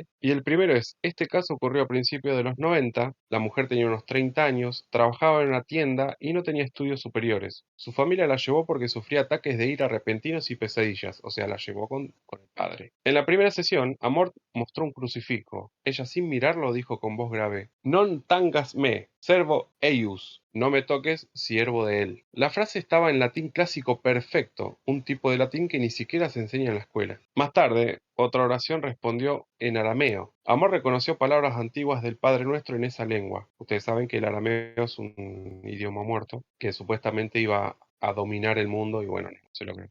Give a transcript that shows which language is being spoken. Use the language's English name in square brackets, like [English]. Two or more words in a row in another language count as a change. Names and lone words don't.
[Spanish] Y el primero es, este caso ocurrió a principios de los 90, la mujer tenía unos 30 años, trabajaba en una tienda y no tenía estudios superiores. Su familia la llevó porque sufría ataques de ira repentinos y pesadillas, o sea, la llevó con el padre. En la primera sesión, Amor mostró un crucifijo. Ella sin mirarlo dijo con voz grave, [Latin] Non tangas me, servo eius, [Spanish] no me toques, siervo de él. La frase estaba en latín clásico perfecto, un tipo de latín que ni siquiera se enseña en la escuela. Más tarde, otra oración respondió en arameo. Amor reconoció palabras antiguas del Padre Nuestro en esa lengua. Ustedes saben que el arameo es un idioma muerto que supuestamente iba a dominar el mundo y bueno, no se logró.